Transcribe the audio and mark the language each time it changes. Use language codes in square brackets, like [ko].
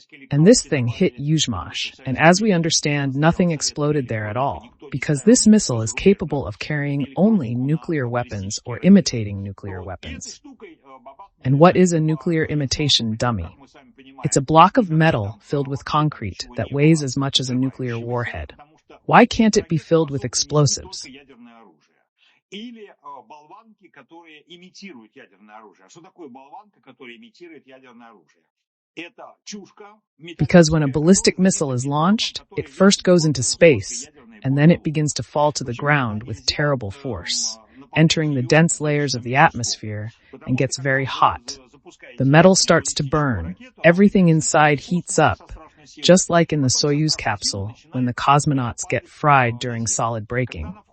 [en] And this thing hit Yuzhmash, and as we understand, nothing exploded there at all, because this missile is capable of carrying only nuclear weapons or imitating nuclear weapons. And what is a nuclear imitation dummy? It's a block of metal filled with concrete that weighs as much as a nuclear warhead. Why can't it be filled with explosives? [ru] Или болванки, которые имитируют ядерное оружие. А что такое болванка, которая имитирует ядерное оружие? Это чушка. [en] Because when a ballistic missile is launched, it first goes into space, and then it begins to fall to the ground with terrible force, entering the dense layers of the atmosphere, and gets very hot. The metal starts to burn. Everything inside heats up, just like in the Soyuz capsule when the cosmonauts get fried during solid braking.